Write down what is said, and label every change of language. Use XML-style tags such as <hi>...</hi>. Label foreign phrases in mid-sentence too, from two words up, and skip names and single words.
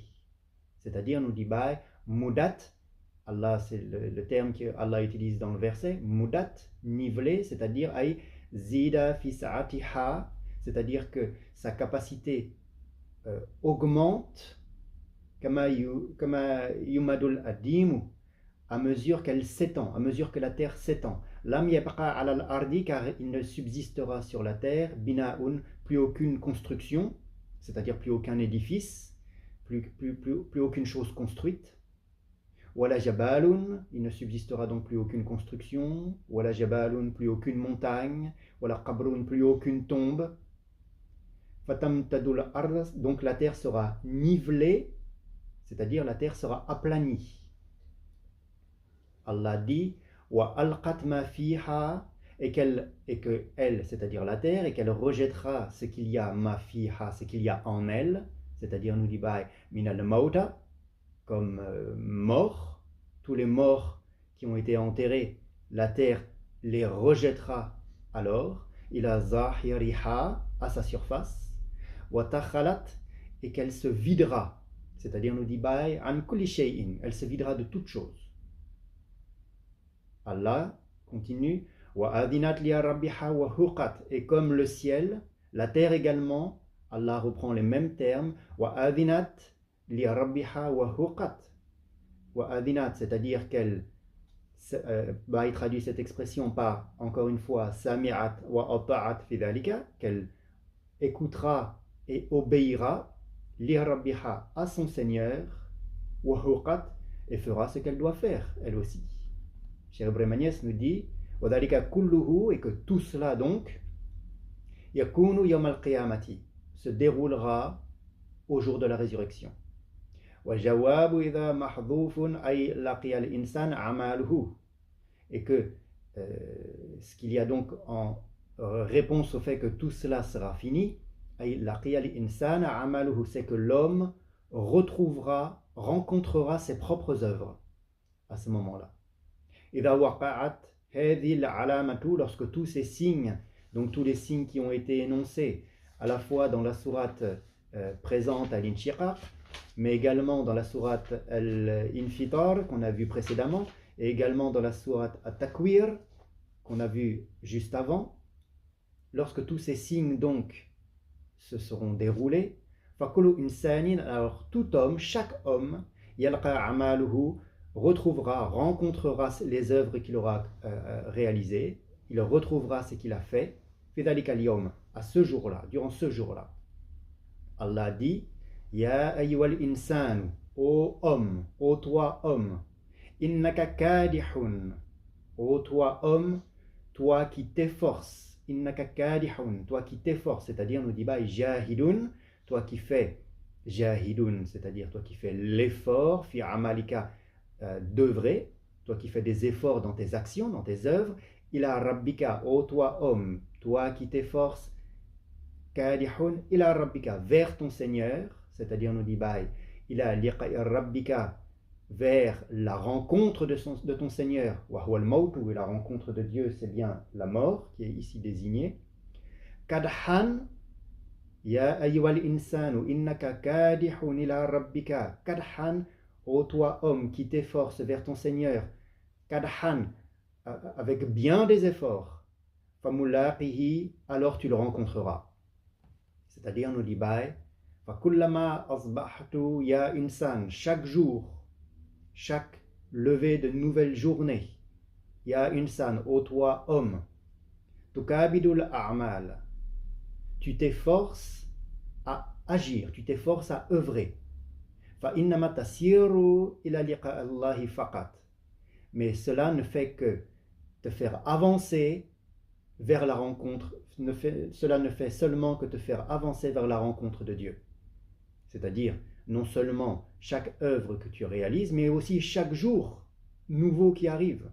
<fr>C'est-à-dire, nous dit mudat, Allah, c'est le terme que Allah utilise dans le verset, mudat, nivelé, c'est-à-dire</fr> <ar>زيد في سعتها,</ar> <fr>c'est-à-dire que sa capacité augmente à mesure qu'elle s'étend, à mesure que la terre s'étend.</fr> <ar>لم يبق على الأرض,</ar> <fr>car il ne subsistera sur la terre, bina'un, plus aucune construction, c'est-à-dire plus aucun édifice, plus aucune chose construite.</fr> <ar>ولا جبل,</ar> <fr>il ne subsistera donc plus aucune construction.</fr> <ar>ولا جبل,</ar> <fr>plus aucune montagne.</fr> <ar>ولا قبر,</ar> <fr>plus aucune tombe.</fr> <ar>فتمتد الأرض,</ar> <fr>donc la terre sera nivelée, c'est-à-dire la terre sera aplanie.</fr> <ar>Allah dit وألقت ما فيها,</ar> <fr>et que elle, c'est-à-dire la terre, et qu'elle rejettera ce qu'il y a</fr> <ar>ما فيها,</ar> <fr>ce qu'il y a en elle, c'est-à-dire nous dit</fr> <ar>من الموتى,</ar> <fr>comme morts, tous les morts qui ont été enterrés, la terre les rejettera alors,</fr> <ar>إلى ظاهرها,</ar> <fr>à sa surface,</fr> <ar>وتخلت,</ar> <fr>et qu'elle se videra. C'est-à-dire, nous dit</fr> <ar>عن كل شيء,</ar> <fr>elle se videra de toute chose. Allah continue,</fr> <ar>وأذنت لربها وحقت,</ar> <fr>et comme le ciel, la terre également, Allah reprend les mêmes termes,</fr> <ar>وأذنت لربها وحقت. وأذنت,</ar> <fr>c'est-à-dire qu'elle, il traduit cette expression par, encore une fois,</fr> <ar>سمعت وأطاعت في ذلك,</ar> <fr>qu'elle écoutera et obéira,</fr> <ar>لربها,</ar> <fr>à son Seigneur,</fr> <ar>وحقت,</ar> <fr>et fera ce qu'elle doit faire, elle aussi. Cheikh Ibrahim Niasse nous dit,</fr> <ar>وذلك كله,</ar> <fr>et que tout cela donc,</fr> <ar>يكون يوم القيامة,</ar> <fr>se déroulera au jour de la résurrection.</fr> <ar>وجواب إذا محذوف أي لقي الإنسان عمله,</ar> <fr>et que ce qu'il y a donc en réponse au fait que tout cela sera fini, c'est que l'homme rencontrera ses propres œuvres à ce moment-là. Lorsque tous ces signes Donc tous les signes qui ont été énoncés, à la fois dans la sourate présente à l'Inshiqaq, mais également dans la sourate Al-Infitar qu'on a vu précédemment, et également dans la sourate At-Takwir qu'on a vu juste avant. Lorsque tous ces signes donc se seront déroulés,</fr> <ar>فَكُلُّ إِنسَانٍ,</ar> <fr>alors tout homme, chaque homme,</fr> <ar>يَلْقَى عَمَالُهُ,</ar> <fr>retrouvera, rencontrera les œuvres qu'il aura réalisées, il retrouvera ce qu'il a fait,</fr> <ar>فِي ذَلِكَ الْيَوْمِ,</ar> <fr>à ce jour-là, durant ce jour-là. Allah dit,</fr> <ar>يا أيها الإنسان,</ar> <fr>ô homme, ô toi homme,</fr> <ar>إنك كادح,</ar> <fr>ô toi homme, toi qui t'efforces,</fr> <ar>إنك كادح,</ar> <fr>toi qui t'efforces, c'est-à-dire nous dit bah jahidun, toi qui fais jahidun, c'est-à-dire toi qui fais l'effort,</fr> <ar>في عملك,</ar> <fr>d'œuvrer, toi qui fais des efforts dans tes actions, dans tes œuvres,</fr> <ar>إلى ربك,</ar> <fr>ô toi homme, toi qui t'efforces,</fr> <ar>كادح إلى ربك,</ar> <fr>vers ton Seigneur, c'est-à-dire nous dit bye,</fr> <ar>إلى لقاء ربك,</ar> <fr>vers la rencontre de ton Seigneur,</fr> <ar>وهو الموت,</ar> <fr>ou la rencontre de Dieu, c'est bien la mort qui est ici désignée.</fr> <ar>كدحا يا أيها الإنسان إنك كادح إلى ربك كدحا,</ar> <fr>ô toi homme qui t'efforce vers ton Seigneur, kadhan, avec bien des efforts, famulaqihi, alors tu le rencontreras. C'est-à-dire, nous dit bye,</fr> <ar>فكلما أصبحت يا إنسان,</ar> <fr>chaque jour, chaque lever de nouvelle journée,</fr> <ar>يا إنسان,</ar> <fr>ô toi homme,</fr> <ar>تكابد الأعمال,</ar> <fr>tu t'efforces à agir, tu t'efforces à œuvrer.</fr> <ar>فإنما تصير إلى لقاء الله فقط,</ar> <fr>mais cela ne fait que te faire avancer vers la rencontre, cela ne fait seulement que te faire avancer vers la rencontre de Dieu. C'est-à-dire, non seulement chaque œuvre que tu réalises, mais aussi chaque jour nouveau qui arrive.</fr>